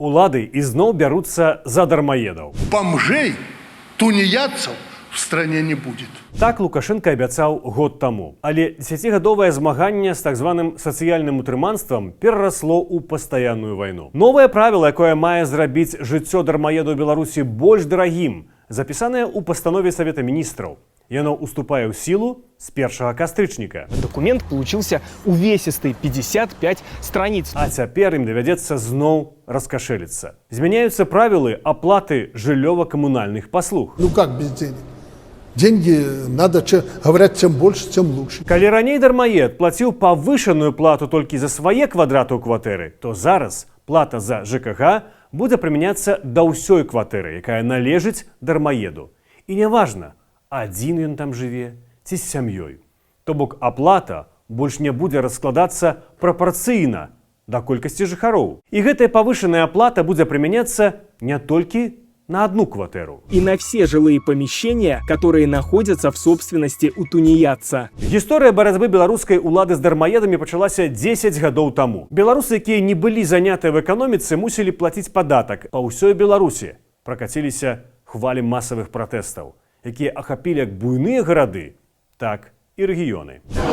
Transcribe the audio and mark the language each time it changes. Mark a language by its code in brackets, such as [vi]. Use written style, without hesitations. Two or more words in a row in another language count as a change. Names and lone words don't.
[be] Улады ізноў бяруцца за дармаедаў. [ru] Бомжей, тунеядцев в стране не будет. [be] Так Лукашенко абяцаў год таму. Але 10гадовае змаганне з так званым сацыяльным утрыманствам перарасло ў пастаянную вайну. Новае правіла, якое мае зрабіць жыццё дармаеду ў Беларусі больш дарагім, запісанае ў пастанове Савета міністраў. Яно уступае ў сілу з 1 кастрычніка. [ru] Документ получился увесистый, 55 страниц. [be] А цяпер ім давядзецца зноў раскашэліцца. Змяняюцца правілы аплаты жыллёва-камунальных паслуг. [ru] Ну как без денег? Деньги надо, говорят, тем больше, тем лучше. [be] Калі раней дармаед плаціў павышаную плату толькі за свае квадраты ў кватэры, то зараз плата за ЖКХ будзе прымяняцца да ўсёй кватэры, якая належыць дармаеду. І няважна, адзін ён там жыве ці з сям'ёй. То бок аплата больш не будзе раскладацца прапарцыйна да колькасці жыхароў. І гэтая павышаная аплата будзе прымяняцца не толькі на одну кватэру. [ru] И на все жилые помещения, которые находятся в собственности у тунеядца. [be] Гісторыя барацьбы беларускай улады з дармаедамі пачалася 10 гадоў таму. Беларусы, якія не былі занятыя в эканоміцы, мусілі плаціць падатак. Па ўсёй Беларусі пракаціліся хвалі масавых пратэстаў, якія ахапілі як буйныя гарады, так і рэгіёны.